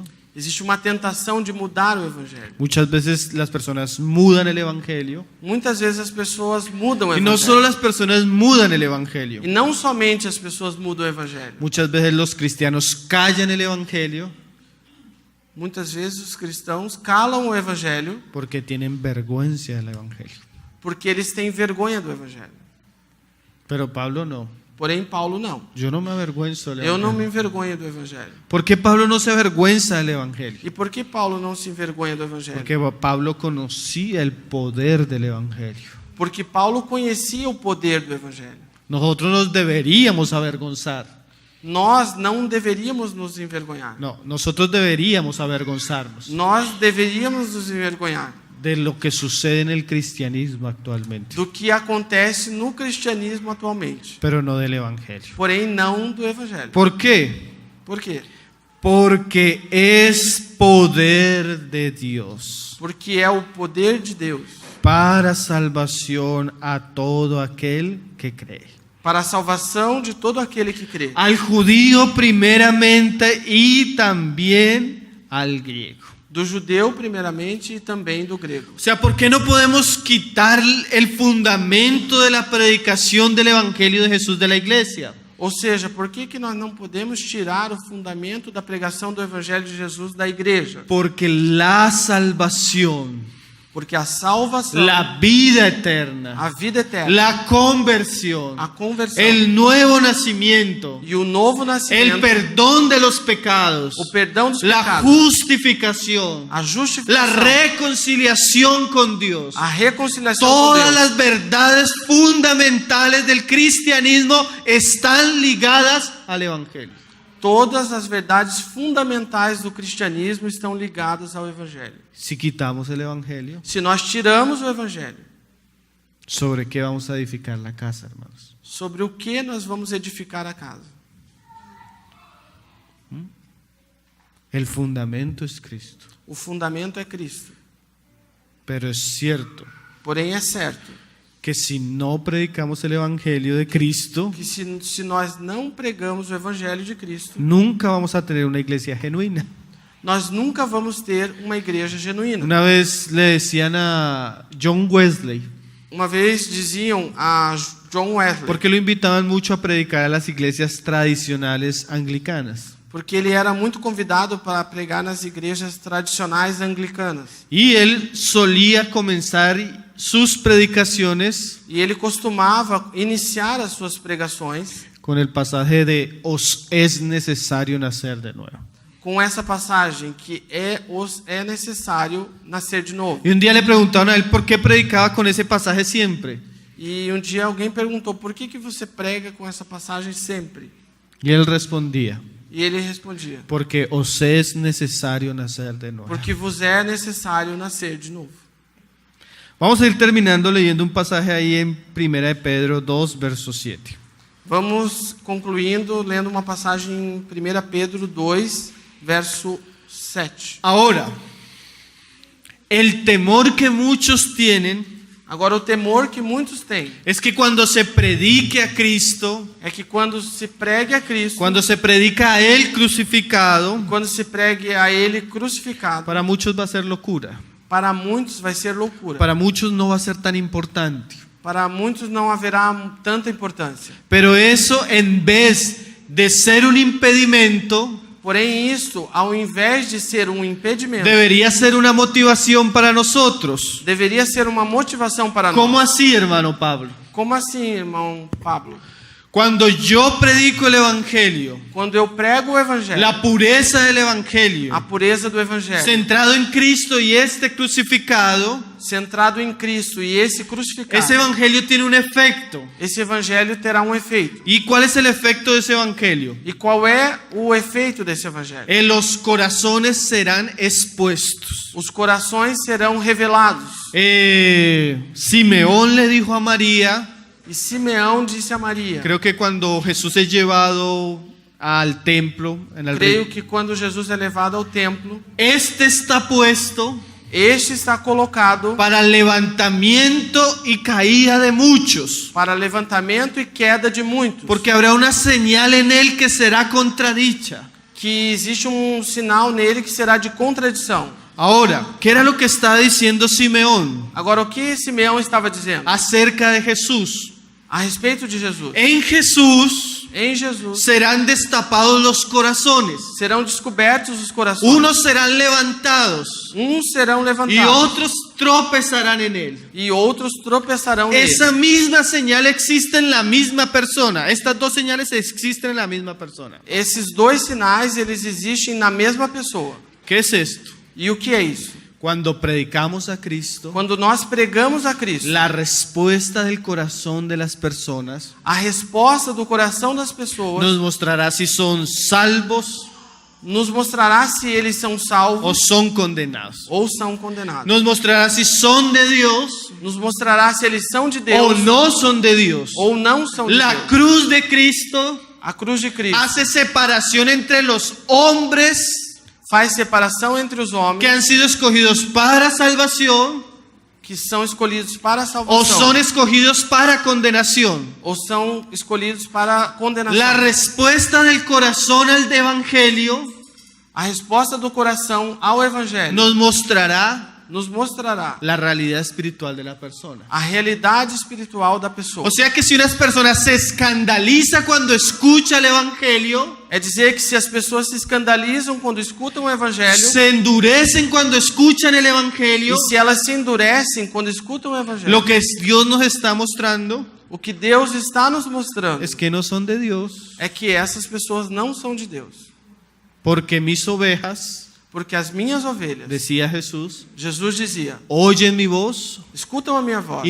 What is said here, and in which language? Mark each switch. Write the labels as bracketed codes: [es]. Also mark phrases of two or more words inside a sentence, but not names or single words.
[pt] Existe uma tentação de mudar o Evangelho. [es] Muchas veces las personas mudan el evangelio. [pt] Muitas vezes as pessoas mudam o [es] Y no [pt] Evangelho. [es] solo las personas mudan el evangelio. [pt] E não somente as pessoas mudam o Evangelho. [es] Muchas veces los cristianos callan el evangelio [pt] Muitas vezes os cristãos calam o Evangelho [es] porque tienen vergüenza del evangelio. [pt] porque eles têm vergonha do Evangelho. [es] Pero Pablo no. [pt] Porém, Paulo não. [es] Yo no me avergüenzo del [pt] Eu não [es] evangelio. [pt] me envergonho do Evangelho. [es] ¿Por qué Pablo no se avergüenza del evangelio? [pt] E por que Paulo não se envergonha do Evangelho? [es] Porque Pablo conocía el poder del evangelio. [pt] Porque Paulo conhecia o poder do Evangelho. [es] Nosotros nos deberíamos avergonzar. [pt] Nós não deveríamos nos envergonhar. [es] No, nosotros deberíamos avergonzarnos [pt] Nós deveríamos nos envergonhar [es] de lo que sucede en el cristianismo actualmente, [pt] do que acontece no cristianismo atualmente. [es] pero no del evangelio. [pt] Porém, não do Evangelho. [es] ¿Por qué? [pt] Por quê? [es] Porque es poder de Dios [pt] Porque é o poder de Deus [es] para salvación a todo aquel que cree. [pt] para a salvação de todo aquele que crê. [es] Al judío primeramente y también al griego. [pt] Do judeu primeiramente e também do grego. [es] O sea, ¿por qué no podemos quitar el fundamento de la predicación del evangelio de Jesús de la iglesia? [pt] Ou seja, por que nós não podemos tirar o fundamento da pregação do Evangelho de Jesus da igreja? [es] Porque la salvación [pt] Porque a salvação, [es] la vida eterna, [pt] a vida eterna, [es] la conversión, [pt] a conversão [es] el nuevo nacimiento, [pt] e o novo [es] el [pt] nascimento, [es] perdón de los pecados, [pt] o perdão dos [es] la [pt] pecados, [es] justificación, [pt] a [es] la [pt] justificação, [es] reconciliación con Dios, [pt] a reconciliação com [es] todas [pt] Deus. [es] las verdades fundamentales del cristianismo están ligadas al Evangelio. [pt] Todas as verdades fundamentais do cristianismo estão ligadas ao Evangelho. [es] Si quitamos el Evangelio, [pt] Se nós tiramos o Evangelho, [es] ¿sobre qué vamos a edificar la casa, hermanos? [pt] sobre o que nós vamos edificar a casa? [es] El fundamento es Cristo. [pt] O fundamento é Cristo. [es] Pero es cierto [pt] Porém, é certo [es] que si no predicamos el Evangelio de Cristo, [pt] que se nós não pregamos o Evangelho de Cristo, [es] nunca vamos a tener una iglesia genuina. [pt] nós nunca vamos ter uma igreja genuína. [es] Una vez le decían a John Wesley, [pt] Uma vez diziam a John Wesley, [es] porque lo invitaban mucho a predicar a las iglesias tradicionales anglicanas. [pt] porque ele era muito convidado para pregar nas igrejas tradicionais anglicanas. [es] Y él solía comenzar sus predicaciones [pt] E ele costumava iniciar as suas pregações [es] con el pasaje de os es necesario nacer de nuevo. [pt] com essa passagem que é necessário nascer de novo. [es] Y un día le preguntaron a él por qué predicaba con ese pasaje siempre. [pt] E um dia alguém perguntou: por que você prega com essa passagem sempre? [es] Y él respondía, [pt] E ele respondia: [es] porque os es necesario nacer de nuevo. [pt] porque vos é necessário nascer de novo. [es] Vamos a ir terminando leyendo un pasaje ahí en 1 de Pedro 2, verso 7. [pt] Vamos concluindo lendo uma passagem em 1 Pedro 2, verso 7. [es] Ahora, el temor que muchos tienen [pt] Agora, o temor que muitos têm [es] es que cuando se predique a Cristo, [pt] é que quando se pregue a Cristo, [es] cuando se predica a Él crucificado, [pt] quando se pregue a Ele crucificado, [es] para muchos va a ser locura. [pt] para muitos vai ser loucura. [es] Para muchos no va a ser tan importante. [pt] Para muitos não haverá tanta importância. [es] Pero eso, en vez de ser un impedimento, [pt] Porém, isso, ao invés de ser um impedimento, [es] debería ser una motivación para nosotros. [pt] deveria ser uma motivação para [es] ¿Cómo [pt] nós. [es] así, hermano Pablo? [pt] Como assim, irmão Pablo? [es] Cuando yo predico el Evangelio, [pt] Quando eu prego o Evangelho, [es] la pureza del Evangelio, [pt] a pureza do Evangelho, [es] centrado en Cristo y este crucificado, [pt] centrado em Cristo e esse crucificado, [es] ese Evangelio tiene un efecto. [pt] esse Evangelho terá um efeito. [es] ¿Y cuál es el efecto de ese Evangelio? [pt] E qual é o efeito desse Evangelho? [es] Los corazones serán expuestos. [pt] Os corações serão revelados. [es] Simeón le dijo a María, [pt] E Simeão disse a Maria, [es] creo que cuando Jesús es llevado al templo, [pt] creio que quando Jesus é levado ao templo, [es] este está puesto [pt] este está colocado [es] para levantamiento y caída de muchos, [pt] para levantamento e queda de muitos. [es] porque habrá una señal en él que será contradicha. [pt] Que existe um sinal nele que será de contradição. [es] Ahora, ¿qué era lo que estaba diciendo Simeón [pt] Agora, o que Simeão estava dizendo [es] acerca de Jesús? [pt] a respeito de Jesus? [es] En Jesús [pt] Em Jesus [es] serán destapados los corazones. [pt] serão descobertos os corações. [es] Unos serán levantados [pt] Uns serão [es] y [pt] levantados [es] otros tropezarán en él. [pt] e outros tropeçarão nele. [es] Esa misma señal existe en la misma persona. Estas dos señales existen en la misma persona. [pt] Esses dois sinais, eles existem na mesma pessoa. [es] ¿Qué es esto? [pt] E o que é isso? [es] Cuando predicamos a Cristo, [pt] Quando nós pregamos a Cristo, [es] la respuesta del corazón de las personas [pt] a resposta do coração das pessoas [es] nos mostrará si son salvos [pt] nos mostrará se eles são [es] o [pt] salvos [es] son condenados. [pt] ou são condenados. [es] Nos mostrará si son de Dios [pt] Nos mostrará se eles são de [es] o [pt] Deus [es] no son de Dios. [pt] ou não são de [es] La [pt] Deus. [es] cruz de Cristo [pt] A cruz de Cristo [es] hace separación entre los hombres [pt] faz separação entre os homens [es] que han sido escogidos para salvación [pt] que são escolhidos para a [es] o [pt] salvação [es] son escogidos para condenación. [pt] ou são escolhidos para a condenação. [es] La respuesta del corazón al evangelio [pt] A resposta do coração ao Evangelho [es] nos mostrará [pt] nos mostrará [es] la realidad espiritual de la persona. [pt] a realidade espiritual da pessoa. [es] O sea que si una persona se escandaliza cuando escucha el evangelio, [pt] É dizer que se as pessoas se escandalizam quando escutam o evangelho, [es] se endurecen cuando escuchan el evangelio, [pt] e se elas se endurecem quando escutam o evangelho, [es] lo que Dios nos está mostrando [pt] o que Deus está nos mostrando [es] es que no son de Dios, [pt] é que essas pessoas não são de Deus. [es] porque mis ovejas, [pt] Porque as minhas ovelhas, [es] decía Jesús, [pt] Jesus dizia, [es] oyen mi voz [pt] escutam a minha voz